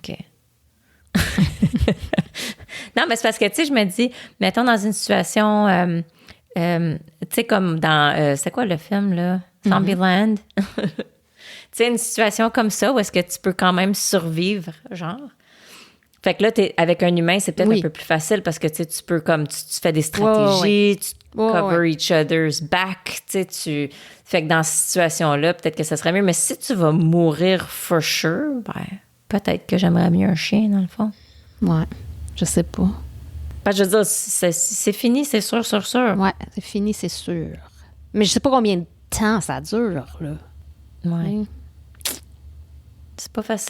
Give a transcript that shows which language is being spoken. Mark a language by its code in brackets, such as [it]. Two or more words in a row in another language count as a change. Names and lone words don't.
[fr] Non, mais c'est parce que, tu sais, je me dis, mettons dans une situation, tu sais, comme dans, c'est quoi le film, là? Zombieland. Tu sais, une situation comme ça où est-ce que tu peux quand même survivre, genre. Fait que là, avec un humain, c'est peut-être un peu plus facile parce que, tu sais, tu peux comme, tu fais des stratégies, tu [en] cover each other's back, [fr] tu sais, Fait que dans cette situation-là, peut-être que ça serait mieux. Mais si tu vas mourir [en] for sure, [fr] ben, peut-être que j'aimerais mieux un chien, dans le fond. Ouais. Je sais pas. Parce que je veux dire, c'est fini, c'est sûr. Ouais, c'est fini, c'est sûr. Mais je sais pas combien de temps ça dure, là. Ouais. C'est pas facile.